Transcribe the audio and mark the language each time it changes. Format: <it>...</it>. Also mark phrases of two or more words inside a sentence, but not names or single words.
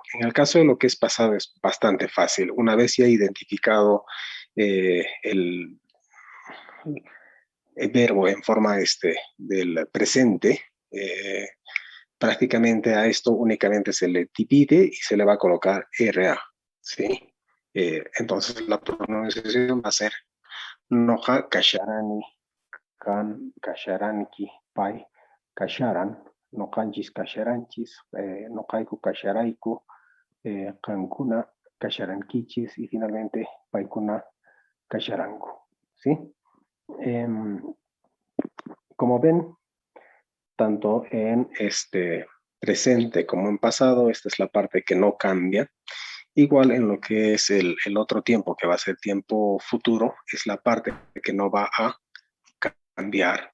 <es>En el caso de lo que es pasado es bastante fácil. Una vez ya identificado el verbo en forma del presente, prácticamente a esto únicamente se le divide y se le va a colocar RA, ¿sí? Entonces la pronunciación va a ser</es> <qu>Noja Kasharani, Kan Kasharanki, Pai Kasharan, Nokanchis Kasharanchis, Nokaiku Kasharaiku, Kankuna Kasharankichis</qu> <es>y finalmente</es> <qu>Paikuna Kasharanku,</qu> <es>¿sí? Como ven, tanto en presente como en pasado, esta es la parte que no cambia. Igual en lo que es el otro tiempo, que va a ser tiempo futuro, es la parte que no va a cambiar.</es>